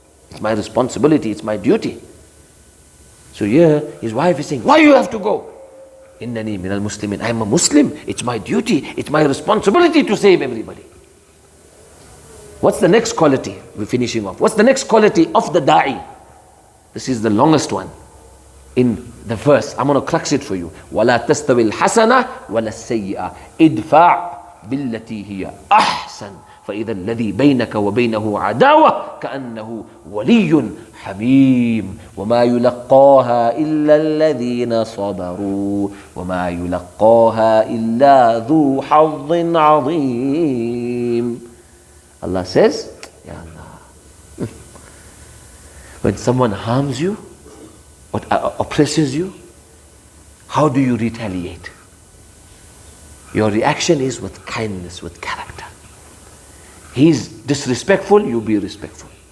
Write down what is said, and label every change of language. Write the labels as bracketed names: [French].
[English] It's my responsibility, it's my duty. So here, his wife is saying, why you have to go? [Arabic] Innani min al-Muslimin. [English] I am a Muslim. It's my duty. It's my responsibility to save everybody. What's the next quality? We're finishing off. What's the next quality of the da'i? This is the longest one in the verse. I'm going to crux it for you. [Arabic] وَلَا تَسْتَوِي الْحَسَنَةِ وَلَا السَّيِّئَةِ إِدْفَعْ بِالَّتِي هِيَ أَحْسَنُ فإذا الذي بينك وبينه عداوة كأنه ولي حميم وما يلقاها إلا الذين صبروا وما يلقاها إلا ذو حظ عظيم. [English] Allah says, Ya Allah, when someone harms you or oppresses you, how do you retaliate? Your reaction is with kindness, with character. He is disrespectful, you be respectful.